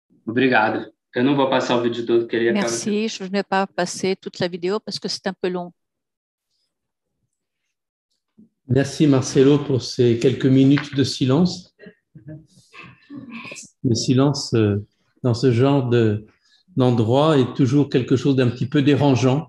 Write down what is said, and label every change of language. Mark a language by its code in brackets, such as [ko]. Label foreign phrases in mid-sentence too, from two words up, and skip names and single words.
[pt] Obrigado. Eu não vou passar o vídeo todo, que ele acaba sendo... [fr] Merci. Je ne vais pas passer toute la vidéo parce que c'est un peu long. Merci Marcelo pour ces quelques minutes de silence. Le silence dans ce genre d'endroit est toujours quelque chose d'un petit peu dérangeant.